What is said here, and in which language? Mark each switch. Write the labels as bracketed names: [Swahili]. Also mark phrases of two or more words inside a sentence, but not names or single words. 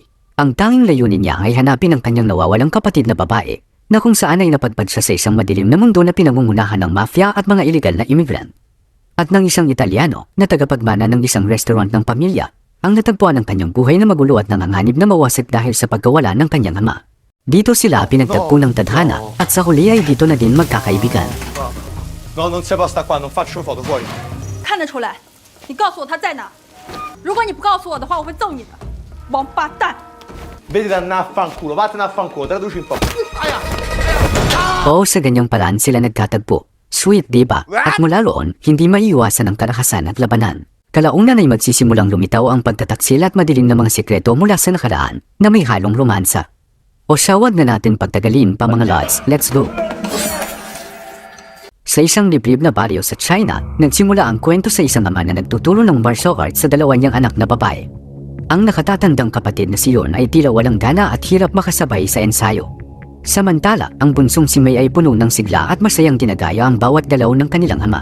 [Filipino] Ang tanging layunin niya ay hanapin ang kanyang nawawalang kapatid na babae, na kung saan ay napadpad siya sa isang madilim na mundo na pinangungunahan ng mafia at mga iligal na immigrant. At ng isang Italiano na tagapagmana ng isang restaurant ng pamilya, ang natagpuan ng kanyang buhay na magulo at nanganganib na mawasak dahil sa pagkawala ng kanyang ama. Dito sila pinagtagpo ng tadhana at sa huli ay dito na din magkakaibigan. [Italian] No, non si può stare qua, non faccio foto, fuori. [Chinese] 看得出来，你告诉我他在哪。如果你不告诉我的话，我会揍你的，王八蛋！ [Italian] Vedi da andare a fanculo, vattene a fanculo, traduci un po'. [Filipino] Oo, sa ganyang paraan sila nagkatagpo. Sweet, diba? At mula roon, hindi maiiwasan ang karakasan at labanan. Kalaunan ay magsisimulang lumitaw ang pagtataksil at madilim na mga sikreto mula sa nakaraan na may halong romansa. O siya, wag na natin pagtagalin pa mga lods, [English] let's go! [Filipino] Sa isang liblib na baryo sa China, nagsimula ang kwento sa isang ama na nagtuturo ng martial arts sa dalawa niyang anak na babae. Ang nakatatandang kapatid na si Yon ay tila walang gana at hirap makasabay sa ensayo. Samantala, ang bunsong si May ay puno ng sigla at masayang ginagaya ang bawat galaw ng kanilang ama.